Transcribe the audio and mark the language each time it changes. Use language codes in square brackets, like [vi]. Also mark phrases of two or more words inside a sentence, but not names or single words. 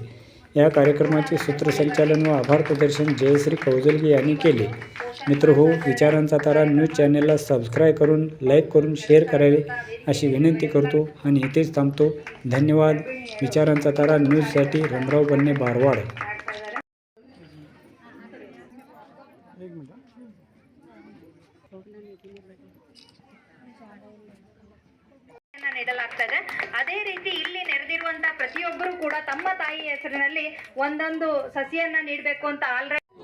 [mr] या कार्यक्रमाचे सूत्रसंचालन व आभार प्रदर्शन जयश्री कौजलगी यांनी केले. मित्र हो, विचारांचा तारा न्यूज चॅनेलला सबस्क्राईब करून, लाईक करून, शेअर करावे अशी विनंती करतो आणि इथेच थांबतो. धन्यवाद. विचारांचा तारा न्यूजसाठी रामराव बन्ने, बारवाड. [kn] ನೀಡಲಾಗ್ತದೆ. ಅದೇ ರೀತಿ ಇಲ್ಲಿ ನೆರೆದಿರುವಂತಹ ಪ್ರತಿಯೊಬ್ಬರು ಕೂಡ ತಮ್ಮ ತಾಯಿ ಹೆಸರಿನಲ್ಲಿ ಒಂದೊಂದು ಸಸಿಯನ್ನ ನೀಡಬೇಕು ಅಂತ ಆಲ್ರೆಡಿ